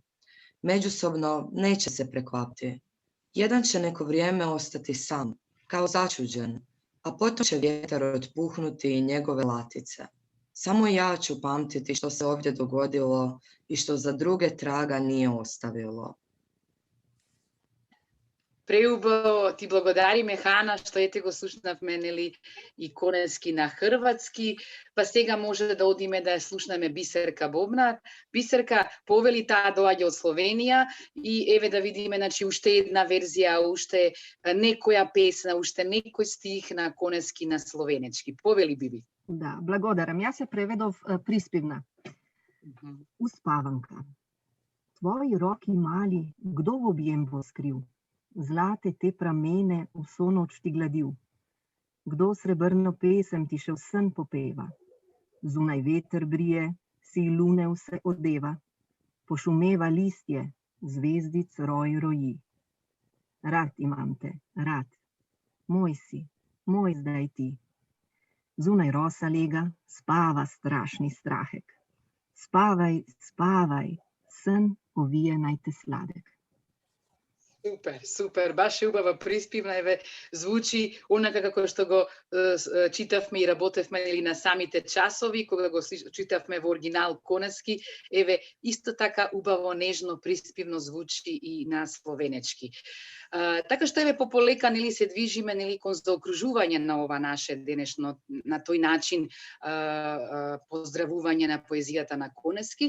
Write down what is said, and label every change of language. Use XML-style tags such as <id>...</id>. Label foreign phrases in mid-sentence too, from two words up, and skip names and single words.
<hr>Međusobno neće se preklapti. Jedan će neko vrijeme ostati sam, kao začuđen, a potom će vjetar otpuhnuti i njegove latice. Samo ja ću pamtiti što se ovdje dogodilo i što za druge traga nije ostavilo.</hr> <mk>Преубаво ти благодариме, Хана, што ете го слушнавме, нели, и Конецки на хрватски, па сега може да одиме да ја слушнеме Бисерка Бобнар. Бисерка, повели, таа доаѓа од Словенија и еве да видиме, значи, уште една верзија, уште некоја песна, уште некој стих на Конецки на словенечки. Повели, Биби. Да, благодарам. Јас ја преведов приспивна. Успаванка.</mk> <sl>tvoji roki mali, kdo v objem bo skril? Zlate te pramene vso noč ti gladil. Kdo srebrno pesem ti še v sen popeva? Zunaj veter brije, si lune vse odeva. Pošumeva listje, zvezdic roj roji. Rad imam te, rad. Moj si, moj zdaj ti. Zunaj rosa lega, spava strašni strahek. Spavaj, spavaj, sen ovije naj te sladek.</sl> <mk>Супер, супер. Баш љубава приспивна, еве, звучи онака како што го читавме и работевме или на самите часови, кога го читавме во оригинал конески, еве, исто така убаво, нежно, приспивно звучи и на словенечки. Така што еве пополека нели се движиме нели кон заокружување на ова наше денешно на тој начин поздравување на поезијата на конески.</mk>